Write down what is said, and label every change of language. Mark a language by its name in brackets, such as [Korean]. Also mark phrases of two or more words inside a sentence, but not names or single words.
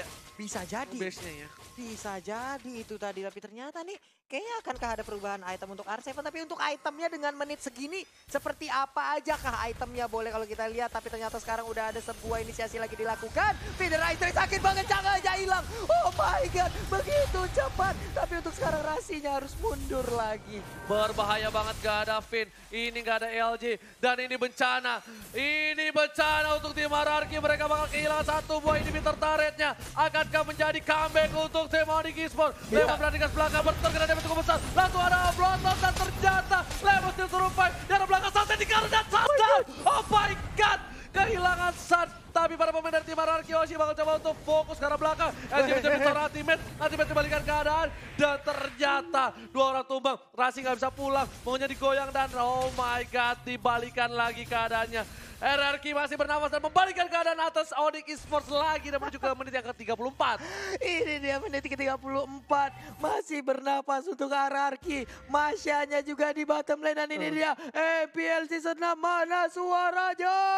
[Indonesian] Bisa jadi. Base-nya ya. Bisa jadi itu tadi, tapi ternyata nih kayaknya akankah ada perubahan item untuk R7, tapi untuk itemnya dengan menit segini seperti apa aja kah itemnya boleh kalau kita lihat, tapi ternyata sekarang udah ada sebuah inisiasi lagi dilakukan. Feeder Ice Track sakit banget, jangan aja hilang. [English] Oh my god, [Indonesian] begitu cepat. Tapi untuk sekarang Rasinya harus mundur lagi. Berbahaya banget, gak ada Finn, ini gak ada LG, dan ini bencana. Ini bencana untuk tim RRQ, mereka bakal kehilangan satu buah [English] inhibitor turretnya. [Indonesian] Akankah menjadi comeback untuk tim Onyx Esports? Lemon berani ke belakang, terkena damage cukup besar. Langsung ada bloodlust dan ternyata Lemon [English] still survive. [Indonesian] Di arah belakang Sunset di dan touchdown. [English] Oh my god, [Indonesian] kehilangan Sun. Tapi para pemain dari tim RRQ Hoshi bakal coba untuk fokus ke arah belakang. LG menjadi seorang ultimate kembalikan keadaan. Dan ternyata dua orang tumbang. Rasi nggak bisa pulang, maunya digoyang dan [English] oh my god, [Indonesian] dibalikan lagi keadaannya. RRQ masih bernafas dan membalikan keadaan atas Onyx Esports lagi dan menuju ke menit yang ke-34. Ini dia menit ke-34, masih bernapas untuk RRQ. Masyanya juga di [English] bottom lane [Indonesian] dan ini dia MPL Season 6, mana suaranya?